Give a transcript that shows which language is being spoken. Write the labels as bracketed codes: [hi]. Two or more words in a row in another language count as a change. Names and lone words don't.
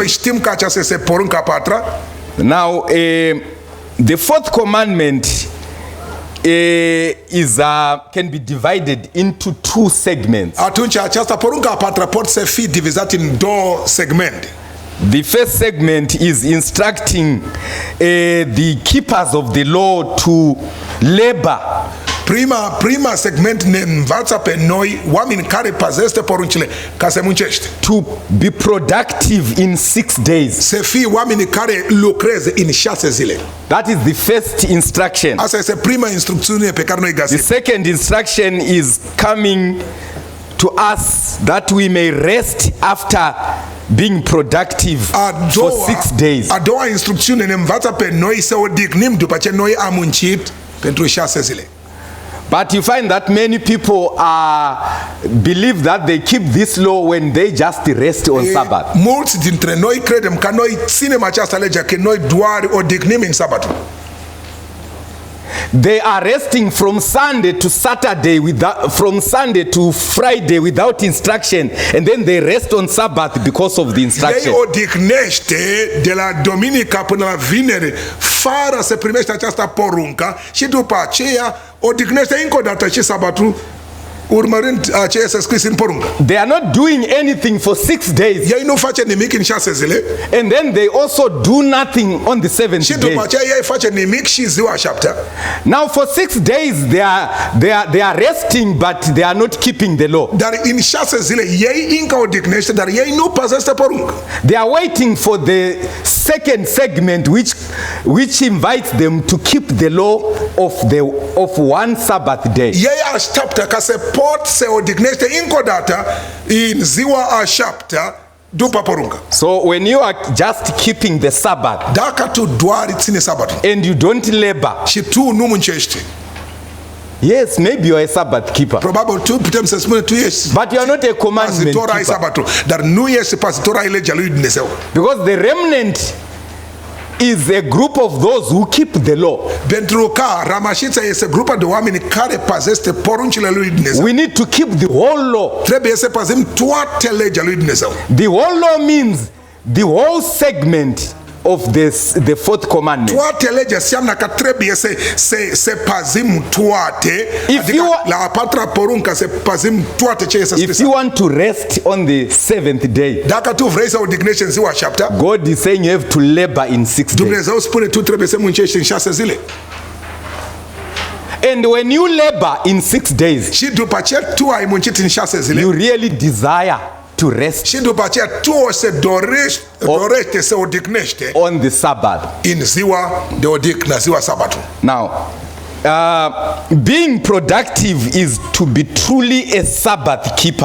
[ro] Noi știm că aceasta este porunca a patra. [en] Now, the fourth commandment can be divided into two segments. [ro] Atunci aceasta porunca a patra poate să fie divizat în două segmente. [en] The first segment is instructing the keepers of the law to labor. [ro] Prima segment ne învață pe noi, oameni care păzește poruncile, ca să muncește. [en] To be productive in 6 days. [ro] Să fie oameni care lucreze în 6 zile. [en] That is the first instruction. [ro] Asta este prima instrucțiune pe care noi [en] The [ro] găsim. [en] second instruction is coming to us that we may rest after being productive for 6 days. [ro] A doua instrucțiune ne învață pe noi să odihnim după ce noi am muncit pentru 6 zile. [en] But you find that many people believe that they keep this law when they just rest on Sabbath. [ro] Mulți dintre noi credem că noi ținem această lege, că noi doar odihnim în sabatul. [en] They are resting from Sunday to Saturday, from Sunday to Friday without instruction, and then they rest on Sabbath because of the instruction. [ro] Ei odihnește de la duminica până la vineri fără să primește această poruncă și după aceea odihnește încă o dată și sabatul urmărând aceea să scris în poruncă. [en] They are not doing anything for 6 days. [ro] Ei nu face nimic în 6 zile. [en] And then they also do nothing on the 7th [ro] Și [en] day. [ro] după aceea ei face nimic și ziua 7-a. [en] Now for 6 days they are resting, but they are not keeping the law. [ro] Dar în 6 zile ei încă odihnește, dar ei nu păzește poruncă. [en] They are waiting for the second segment which invites them to keep the law of one Sabbath day. [ro] Ei așteaptă ca să pot să odihnește încă o dată în ziua a 7-a după poruncă. [en] So when you are just keeping the Sabbath [ro] Dacă tu doar ține sabatul [en] and you don't labor, [ro] și tu nu muncești, [en] yes, maybe you are a Sabbath keeper, [ro] probabil tu putem să spunem tu ești [en] but you are not a commandment [ro] păzitor ai [en] keeper, [ro] sabatul, dar nu ești păzitor ai legea lui Dumnezeu. [en] because the remnant is a group of those who keep the law. [ro] Pentru că rămășița este grupa de oameni care păzește poruncile lui Dumnezeu. [en] We need to keep the whole law. [ro] Trebuie să păzim toate legea lui Dumnezeu. [en] The whole law means the whole segment of the fourth commandment. [ro] Toate legea înseamnă că trebuie să păzim toate, [en] If [ro] adică [en] you- [ro] la a patra poruncă să păzim toate ce este [en] If [ro] scris. [en] you want to rest on the 7th day, [ro] Dacă tu vrei să odihnești în ziua 7-a, [en] God is saying you have to labor in 6 days. [ro] Dumnezeu spune tu trebuie să muncești în 6 zile. [en] And when you labor in 6 days, [ro] Și după aceea tu ai muncit în 6 zile. [en] you really desire to rest [ro] Și după aceea tu o să dorește să odihnește [en] on the Sabbath. [ro] în ziua de odihnă, ziua sabatul. [en] Now, being productive is to be truly a Sabbath keeper.